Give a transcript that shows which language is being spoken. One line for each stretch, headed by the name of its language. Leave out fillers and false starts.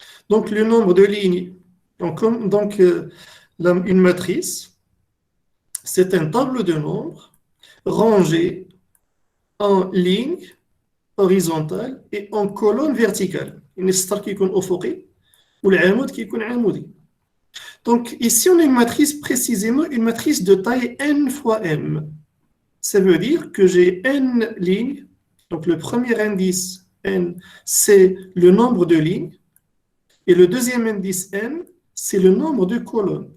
French: Donc, le nombre de lignes. Donc une matrice, c'est un tableau de nombres rangées en ligne horizontale et en colonne verticale.
Arabic: يعني السطر كيكون أفقي والعمود كيكون عمودي.
French: Donc ici on a une matrice précisément une matrice de taille n fois m. Ça veut dire que j'ai n lignes. Donc le premier indice n c'est le nombre de lignes et le deuxième indice n c'est le nombre de colonnes.